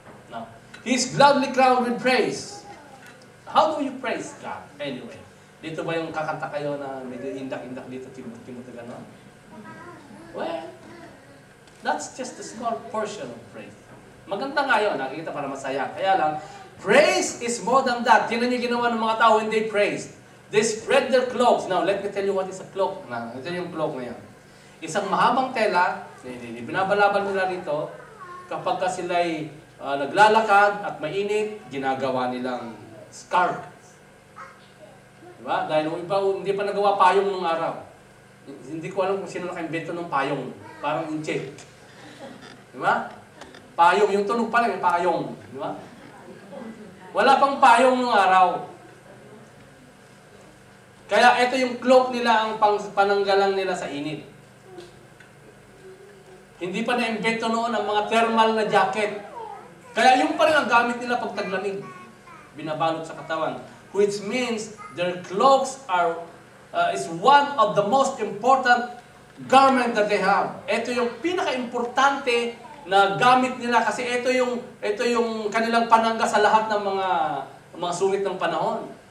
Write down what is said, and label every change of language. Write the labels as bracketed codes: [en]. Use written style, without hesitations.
[en] Now, He's gladly crowned with praise. How do you praise God? [tl] Anyway, dito ba yung kakanta kayo na medyo indak-indak dito, timot-timot gano'n? [en] Well, that's just a small portion of praise. [tl] Maganda nga yun, nakikita para masaya. Kaya lang, [en] praise is more than that. [tl] Tingnan niyo ginawa ng mga tao [en] when they praised. They spread their cloaks. Now, let me tell you what is a cloak. [tl] Ito yung cloak na yan. Isang mahabang tela, binabalabal nila rito, kapag sila'y naglalakad at mainit, ginagawa nilang scarf. Diba? Dahil yung iba, hindi pa nagawa payong nung araw. Hindi ko alam kung sino naka-invento ng payong. Parang inche. Diba? Payong, yung tunog pa lang, yung payong. Diba? Wala pang payong nung araw. Kaya ito yung cloak nila, ang pananggalang nila sa init. Hindi pa na-invento noon ang mga thermal na jacket. Kaya yung pa rin ang gamit nila pag taglamig. Binabalot sa katawan. [en] Which means their cloaks is one of the most important garment that they have. [tl] Ito yung pinaka-importante na gamit nila kasi ito yung kanilang panangga sa lahat ng mga sulit ng panahon.